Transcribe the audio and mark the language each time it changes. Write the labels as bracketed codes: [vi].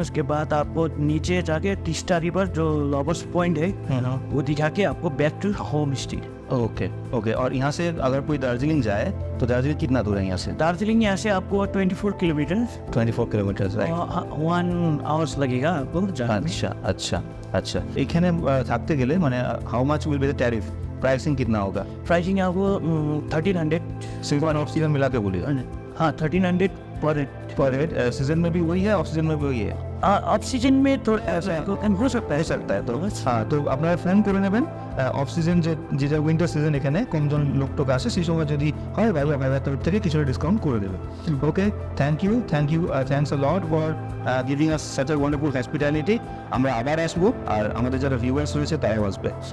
[hi] उसके बाद आपको नीचे जाके तीस्ता रिवर जो लवर्स पॉइंट है वो दिखा के आपको back to home stay. Okay okay. और यहाँ से अगर कोई दार्जिलिंग जाए तो दार्जिलिंग कितना दूर है यहाँ से? दार्जिलिंग यहाँ से आपको 24 किलोमीटर 24 किलोमीटर, राइट। 1 आवर्स लगेगा आपको जाने में। अच्छा अच्छा अच्छा। [bn] এখানে থাকতে গেলে মানে [en] how much will be the tariff, [hi] pricing कितना होगा? प्राइसिंग आपको 1300 सीजन ऑफ सीजन मिला के बोलिए। हाँ 1300 पर हेड। सीजन में भी वही है, ऑफ सीजन में भी वही है? ऑफ सीजन में थोड़ा ऐसा हो सकता है तो [bn] হ্যাঁ, তো আপনারা প্ল্যান করে নেবেন অফ সিজন, যে উইন্টার সিজন এখানে কমজন লোক টোক আসে, সেই সময় যদি হয় ভাইবার তরফ থেকে কিছুটা ডিসকাউন্ট করে দেবে। [en] Okay, thank you thanks a lot for giving us such a wonderful hospitality. [bn] আমরা আবার আসবো, আর আমাদের যারা ভিউয়ার্স রয়েছে তারাও আসবে।